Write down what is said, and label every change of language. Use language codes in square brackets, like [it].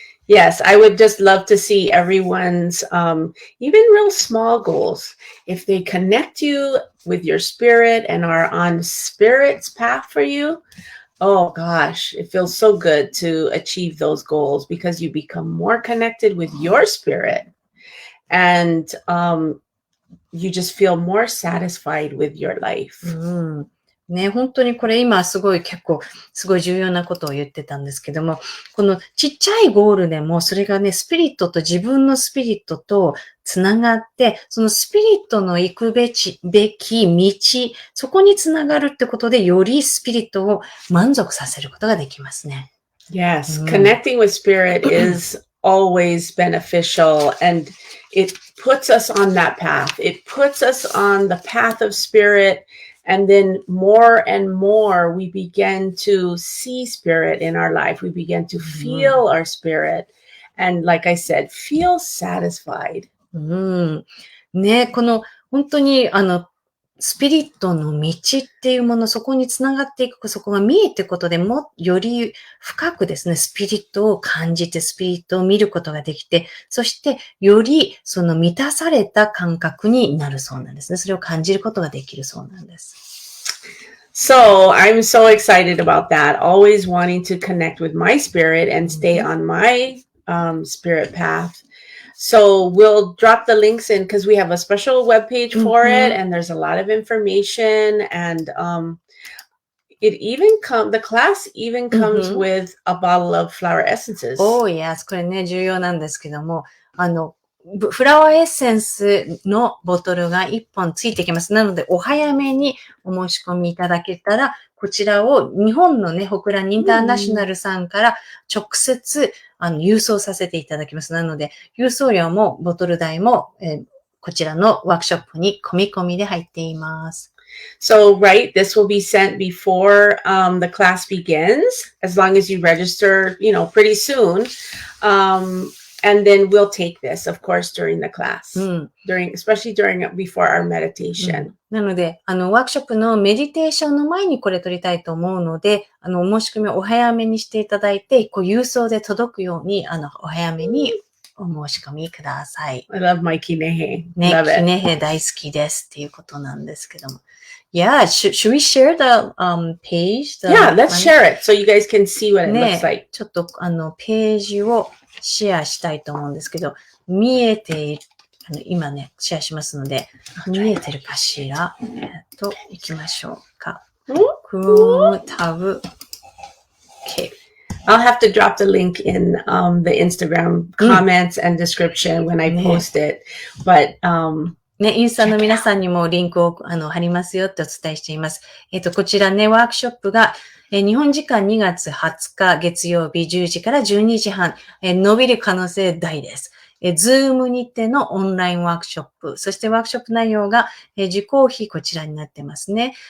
[en] Yes, I would just love to see everyone's, even real small goals. If they connect you with your spirit and are on spirit's path for you, oh gosh, it feels so good to achieve those goals because you become more connected with your spirit and you just feel more satisfied with your life. [ja] ね、本当にこれ今すごい結構すごい重要なことを言ってたんですけども、このちっちゃいゴールでもそれがね、スピリットと自分のスピリットとつながって、そのスピリットの行くべき道、そこにつながるってことでよりスピリットを満足させることができますね。 [en] Yes, connecting with spirit is always beneficial, and it puts us on that path. It puts us on the path of spirit, and then more and more we begin to see spirit in our life. We begin to feel our spirit, and like I said, feel satisfied. [ja] ね、この本当にスピリットの道っていうもの、そこにつながっていく、そこが見えていくことでも、より深くですね、スピリットを感じて、スピリットを見ることができて、そして、よりその満たされた感覚になるそうなんですね。それを感じることができるそうなんです。 [en] So I'm so excited about that. Always wanting to connect with my spirit and stay on my spirit path.So we'll drop the links in because we have a special webpage for it, and there's a lot of information, and the class even comes with a bottle of flower essences. Oh yes, [ja] これね、重要なんですけども、フラワーエッセンスのボトルが1本ついてきます。なので、お早めにお申し込みいただけたら、こちらを日本のね、ホクランインターナショナルさんから直接、郵送させていただきます。なので、郵送料もボトル代も、こちらのワークショップに込み込みで入っています。 [en] So, right, this will be sent before the class begins, as long as you register, pretty soon. And then we'll take this, of course, during the class, especially before our meditation. [ja] なので、ワークショップのメディテーションの前にこれ取りたいと思うので、お申し込みをお早めにしていただいて、郵送で届くように、お早めにお申し込みください。 [en] I love my kinehe. [ja] ね、キネヘ大好きですっていうことなんですけども。 [en] Yeah, should we share the page? Yeah, let's share it so you guys can see what it looks like. [ja] ちょっとページをシェアしたいと思うんですけど、見えている、今ね、シェアしますので、見えてるかしら行きましょうか。 [en] Chrome tab. Okay. I'll have to drop the link in the Instagram comments and description when I post it. But, [ja] ね、インスタの皆さんにもリンクを貼りますよってお伝えしています。こちらね、ワークショップが、日本時間2月20日月曜日10時から12時半、伸びる可能性大です。 Zoom にてのオンラインワークショップ、そしてワークショップ内容が、受講費こちらになってますね。